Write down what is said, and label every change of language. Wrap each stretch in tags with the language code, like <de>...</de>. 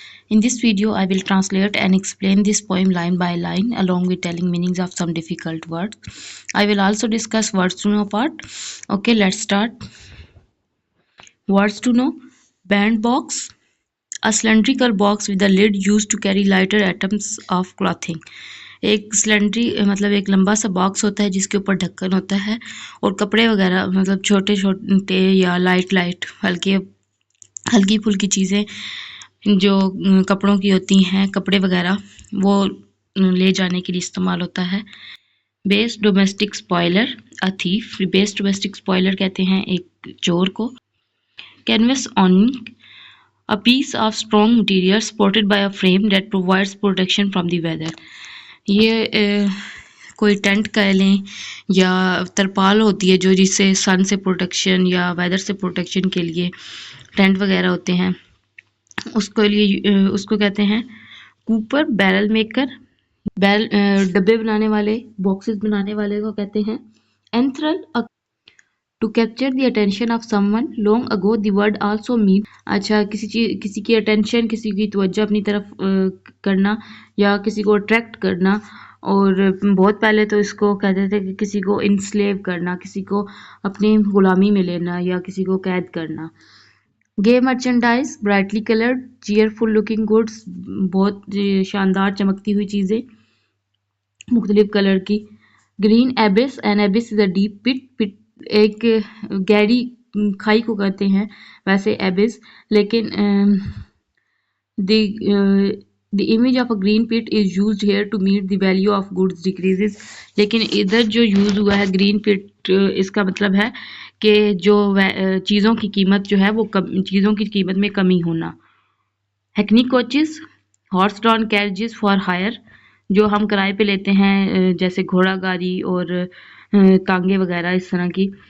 <en>In this video I will translate and explain this poem line by line along with telling meanings of some difficult words. I will also discuss words to know part. Okay, let's start. Words to know: bandbox, a cylindrical box with a lid used to carry lighter atoms of clothing.</en> <hi>एक सिलेंड्री मतलब एक लंबा सा box होता है जिसके ऊपर ढक्कन होता है और कपड़े वगैरह मतलब छोटे छोटे या लाइट हल्की फुल्की चीज़ें जो कपड़ों की होती हैं, कपड़े वगैरह वो ले जाने के लिए इस्तेमाल होता है.</hi> <en>Base domestic spoiler, a thief.</en> <hi>Base domestic spoiler कहते हैं एक चोर को.</hi> <en>Canvas awning, a piece of strong material supported by a frame that provides protection from the weather.</en> <hi>ये कोई टेंट कह लें या तरपाल होती है जो जिससे सन से प्रोटेक्शन या वेदर से प्रोटेक्शन के लिए टेंट वगैरह होते हैं, उसको कहते हैं. कूपर, बैरल मेकर, डब्बे बनाने वाले, बॉक्सेस बनाने वाले को कहते हैं.</hi> <en>Enthral, to capture the attention of someone long ago. The word also mean</en> <hi>अच्छा किसी की attention, किसी की तवज्जो अपनी तरफ करना या किसी को attract करना. और बहुत पहले तो इसको कहते थे कि किसी को enslave करना, किसी को अपनी गुलामी में लेना या किसी को कैद करना.</hi> <en>Gay merchandise, brightly colored, cheerful looking goods,</en> <hi>बहुत शानदार चमकती हुई चीज़ें मुख्तलिफ कलर की.</hi> <en>Green abyss, an abyss is a deep pit.</en> <hi>एक गहरी खाई को कहते हैं वैसे एबिस, लेकिन</hi> <en>the image of a green pit is used here to meet the value of goods decreases.</en> <hi>लेकिन इधर जो यूज हुआ है ग्रीन पिट, इसका मतलब है कि जो चीज़ों की कीमत जो है वो चीज़ों की कीमत में कमी होना.</hi> <en>hackney coaches, horse drawn carriages for hire,</en> <hi>जो हम किराए पे लेते हैं जैसे घोड़ा गाड़ी और तांगे वगैरह इस तरह की.</hi>